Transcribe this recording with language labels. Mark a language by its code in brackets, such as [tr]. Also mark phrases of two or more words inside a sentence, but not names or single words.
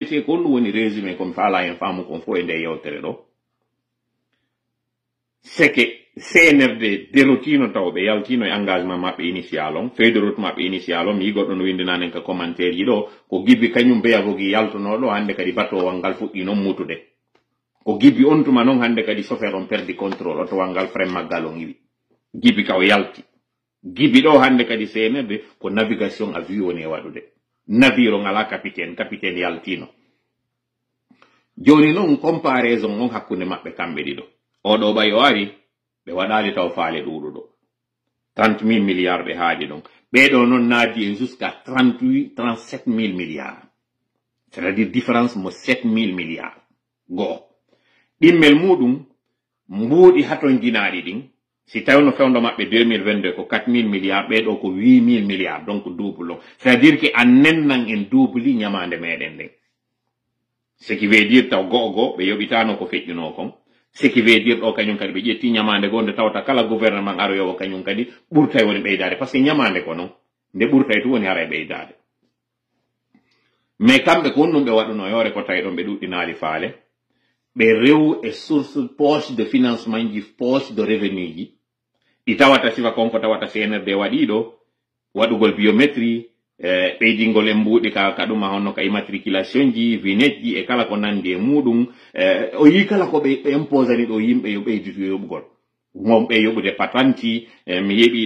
[ff] te ko ɗum woni [fr] résumé comme [ff] fala en faamu kon fo e nde yewtere ɗo seke CNRD derotino taw ɓe yaltino e engagement maɓɓe initial on [fr] feuille de route [ff] maɓɓe initial on mi goɗɗo no windinanen ka commentaire ji ɗo ko gibbi kañum beyagogi yaltonoɗo hande kadi batowal ngal fuɗɗi noon mutude ko gibbi on tuma noon hande kadi chauffeur on perdi contrôle otowal ngal frein maggal on iwi gibbi ka o yalti gibbi ɗo hande kadi CNRD ko [fr] navigation à vue [ff] woni e waɗude navire on ala capitaine yaltino joni noon comparaison on hakkunde maɓɓe kamɓe ɗiɗo oɗo ɓay o ari ɓe waɗali taw faale ɗuɗuɗo 30 000 milliards ɓe haaji ɗon ɓeɗo noon naadi e jusqu'à 37 000 [fr] milliards c'est à dire différence [ff] mo 7 000 milliards go'o ɗimmel muɗum mbuuɗi haton jinaɗi ɗin si tawno fewndo maɓɓe 2022 ko 4 000 milliards ɓeɗo ko 8 000 milliards donc double on [fr] c'est à dire que [ff] an nennan en doubli ñamande meɗen nden [fr] ce qui veut dire [ff] taw go'o ɓe yoɓitano ko feƴƴuno kon [fr] ce qui veut dire [ff] ɗo kañum kadi ɓe ƴetti ñamande goo nde tawta kala gouvernement aroyowo kañum kadi ɓurtay woni ɓeydade [fr] par ce que [ff] ñamande ko noon nde ɓurtay to woni hara e ɓeydade mais kamɓe ko wonnum ɓe waɗuno yore ko tawi ɗon ɓe ɗuɗɗinaali faale ɓe rew e [fr] source poche de financement [ff] ji [fr] poche de revenu [ff] ji ɗi tawata sifa konko tawata CNRD waɗiɗo waɗugol biométrie ɓeydingol en mbuuɗi ka ɗuma honno ka immatriculation ji vignette ji e kala ko nandi e muɗum o yi kala ko ɓe imposani ɗo yimɓe yo ɓeyditu yoɓugol mom ɓe yoɓude patanti mi yeɓi